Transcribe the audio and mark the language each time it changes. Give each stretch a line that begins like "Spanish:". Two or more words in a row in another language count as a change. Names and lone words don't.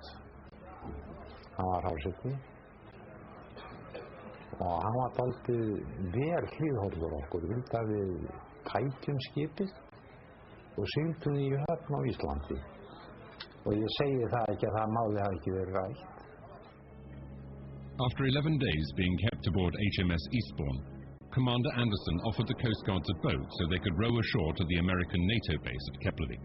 Icelandic: Hann var háseti. Og hann var dálítið vel hliðhollur okkur, vildi að við tækjum skipið og sigldum í höfn á Íslandi. Og ég segi það ekki að það máli hafi ekki verið rætt.
English: After 11 days being kept aboard HMS Eastbourne, Commander Anderson offered the Coast Guards a boat so they could row ashore to the American NATO base at Keflavik.